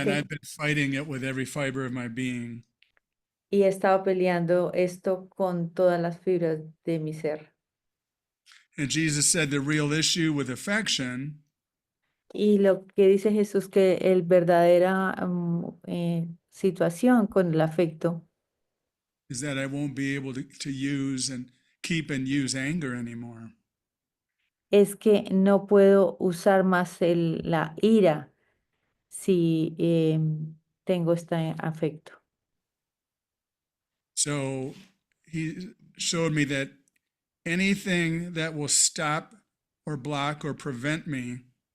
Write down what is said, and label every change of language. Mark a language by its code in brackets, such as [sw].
[en] and I've been fighting it with every fiber of my being. [es] Y he estado peleando esto con todas las fibras de mi ser. [en] And Jesus said the real issue with affection [es] Y lo que dice Jesús, que el verdadera situación con el afecto [en] is that I won't be able to use and keep and use anger anymore. [es] es que no puedo usar más la ira si tengo este afecto. [en] So he showed me that anything that will stop or block or prevent me